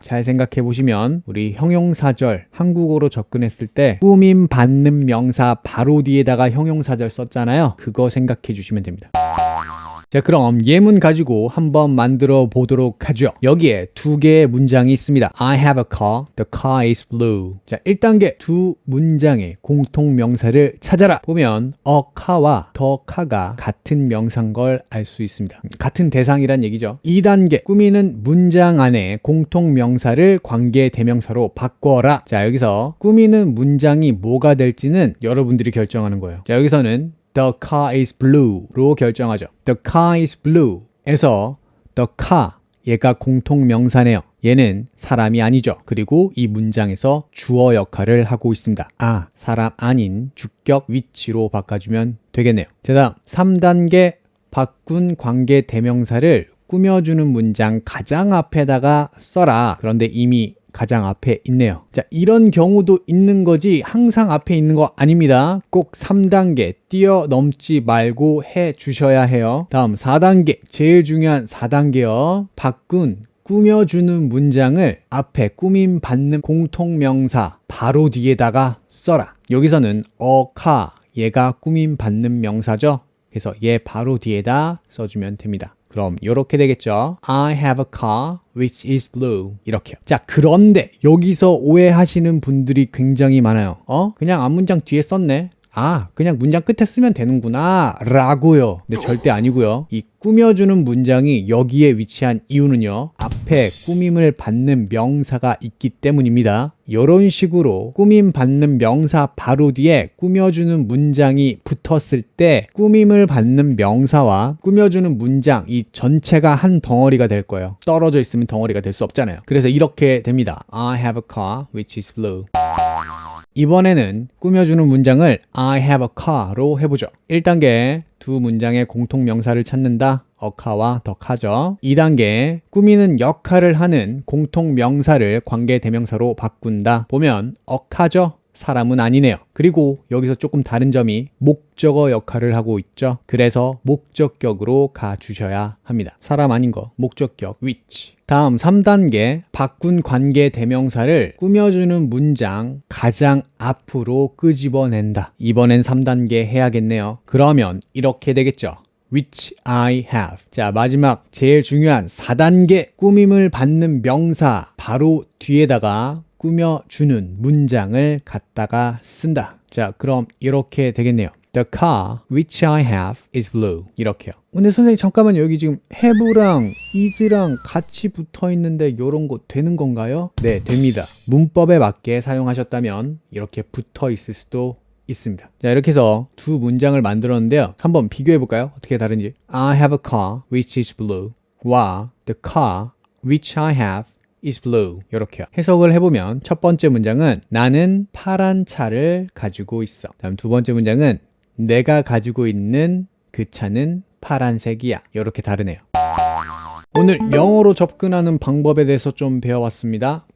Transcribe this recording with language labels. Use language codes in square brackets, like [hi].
[ko] 잘 생각해 보시면 우리 형용사절 한국어로 접근했을 때 꾸밈 받는 명사 바로 뒤에다가 형용사절 썼잖아요. 그거 생각해 주시면 됩니다. 자, 그럼 예문 가지고 한번 만들어 보도록 하죠. 여기에 두 개의 문장이 있습니다. [en] I have a car, the car is blue. [ko] 자, 1단계 두 문장의 공통 명사를 찾아라. 보면 a car와 the car가 같은 명사인 걸 알 수 있습니다. 같은 대상이란 얘기죠. 2단계 꾸미는 문장 안에 공통 명사를 관계 대명사로 바꿔라. 자, 여기서 꾸미는 문장이 뭐가 될지는 여러분들이 결정하는 거예요. 자, 여기서는 [en] The car is blue [ko] 로 결정하죠. [en] The car is blue [ko] 에서 the car, 얘가 공통 명사네요. 얘는 사람이 아니죠. 그리고 이 문장에서 주어 역할을 하고 있습니다. 사람 아닌 주격 which로 바꿔주면 되겠네요. 자, 다음 3단계 바꾼 관계 대명사를 꾸며주는 문장 가장 앞에다가 써라. 그런데 이미 가장 앞에 있네요. 자, 이런 경우도 있는 거지 항상 앞에 있는 거 아닙니다. 꼭 3단계 뛰어넘지 말고 해 주셔야 해요. 다음 4단계, 제일 중요한 4단계요. 바꾼 꾸며주는 문장을 앞에 꾸밈 받는 공통명사 바로 뒤에다가 써라. 여기서는 a car, 얘가 꾸밈 받는 명사죠. 그래서 얘 바로 뒤에다 써주면 됩니다. 그럼 이렇게 되겠죠. [en] I have a car which is blue. [ko] 이렇게요. 자, 그런데 여기서 오해하시는 분들이 굉장히 많아요. 그냥 앞문장 뒤에 썼네. 그냥 문장 끝에 쓰면 되는구나 라고요. 근데 절대 아니고요. 이 꾸며주는 문장이 여기에 위치한 이유는요, 앞에 꾸밈을 받는 명사가 있기 때문입니다. 이런 식으로 꾸밈 받는 명사 바로 뒤에 꾸며주는 문장이 붙었을 때 꾸밈을 받는 명사와 꾸며주는 문장 이 전체가 한 덩어리가 될 거예요. 떨어져 있으면 덩어리가 될 수 없잖아요. 그래서 이렇게 됩니다. [en] I have a car which is blue. [ko] 이번에는 꾸며주는 문장을 [en] I have a car [ko] 로 해보죠. 1단계 두 문장의 공통명사를 찾는다. a car와 the car죠. 2단계 꾸미는 역할을 하는 공통명사를 관계대명사로 바꾼다. 보면 a car죠. 사람은 아니네요. 그리고 여기서 조금 다른 점이 목적어 역할을 하고 있죠. 그래서 목적격으로 가주셔야 합니다. 사람 아닌 거 목적격 which. 다음 3단계 바꾼 관계 대명사를 꾸며주는 문장 가장 앞으로 끄집어낸다. 이번엔 3단계 해야겠네요. 그러면 이렇게 되겠죠. [en] which I have. [ko] 자, 마지막 제일 중요한 4단계 꾸밈을 받는 명사 바로 뒤에다가 꾸며주는 문장을 갖다가 쓴다. 자, 그럼 이렇게 되겠네요. [en] The car which I have is blue. [ko] 이렇게요. 근데 선생님 잠깐만요. 여기 지금 have랑 is랑 같이 붙어 있는데 이런 거 되는 건가요? 네, 됩니다. 문법에 맞게 사용하셨다면 이렇게 붙어 있을 수도 있습니다. 자, 이렇게 해서 두 문장을 만들었는데요. 한번 비교해 볼까요? 어떻게 다른지. [en] I have a car which is blue 와 the car which I have is blue. [ko] 이렇게요. 해석을 해보면 첫 번째 문장은 나는 파란 차를 가지고 있어. 다음 두 번째 문장은 내가 가지고 있는 그 차는 파란색이야. 이렇게 다르네요. 오늘 영어로 접근하는 방법에 대해서 좀 배워왔습니다.